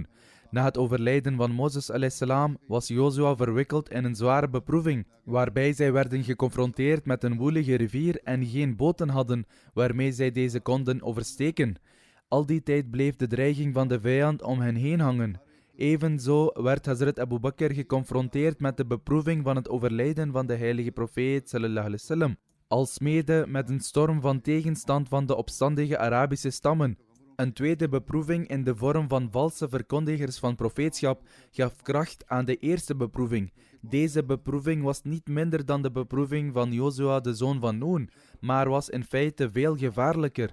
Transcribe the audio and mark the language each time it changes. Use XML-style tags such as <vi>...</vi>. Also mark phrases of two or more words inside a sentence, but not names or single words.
<nl>Na het overlijden van Mozes a.s. was Jozua verwikkeld in een zware beproeving, waarbij zij werden geconfronteerd met een woelige rivier en geen boten hadden waarmee zij deze konden oversteken. Al die tijd bleef de dreiging van de vijand om hen heen hangen. Evenzo werd Hazrat Abu Bakr geconfronteerd met de beproeving van het overlijden van de heilige profeet</nl> <ar>صلى الله عليه وسلم,</ar> <nl>alsmede met een storm van tegenstand van de opstandige Arabische stammen. Een tweede beproeving in de vorm van valse verkondigers van profeetschap gaf kracht aan de eerste beproeving. Deze beproeving was niet minder dan de beproeving van Jozua, de zoon van Noen, maar was in feite veel gevaarlijker.</nl>